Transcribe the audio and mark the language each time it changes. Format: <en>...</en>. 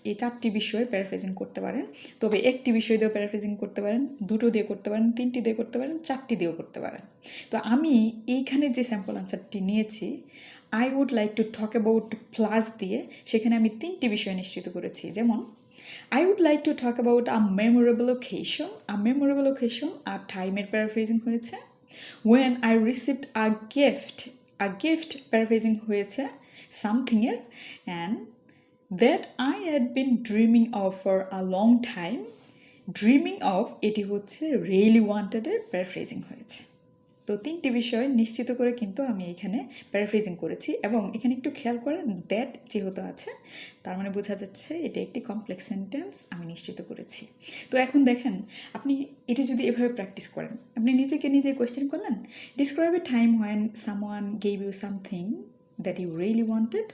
<bn>এই 4টি বিষয়ে প্যারাফ্রেজিং করতে পারেন। তবে একটি বিষয় দিয়েও প্যারাফ্রেজিং করতে পারেন, 2টো দিয়ে করতে পারেন, 3টি দিয়ে করতে পারেন, 4টি দিয়েও করতে পারেন। তো আমি এইখানে যে স্যাম্পল আনসারটি নিয়েছি,</bn> <en>I would like to talk about</en> <bn>plus দিয়ে সেখানে আমি 3টি বিষয় নিশ্চিত করেছি।</bn> <en>যেমন, I would like to talk about a memorable occasion. A memorable occasion</en> <bn>আর টাইমের প্যারাফ্রেজিং হয়েছে।</bn> <en>When I received a gift. A gift</en> <bn>paraphrasing হয়েছে something-এর</bn> <en>and that I had been dreaming of for a long time. Dreaming of</en> <bn>এটি হচ্ছে really wanted-এর paraphrasing হয়েছে। তো 3টি বিষয় নিশ্চিত করে কিন্তু আমি এখানে প্যারাফ্রেজিং করেছি এবং এখানে একটু খেয়াল করেন, দ্যাট যেহেতু আছে তার মানে বোঝা যাচ্ছে এটা একটি কমপ্লেক্স সেন্টেন্স আমি নিশ্চিত করেছি। তো এখন দেখেন, আপনি এটি যদি এভাবে প্র্যাকটিস করেন, আপনি নিজেকে নিজে কোয়েশ্চেন করলেন,</bn> <en>Describe a time when someone gave you something that you really wanted.</en>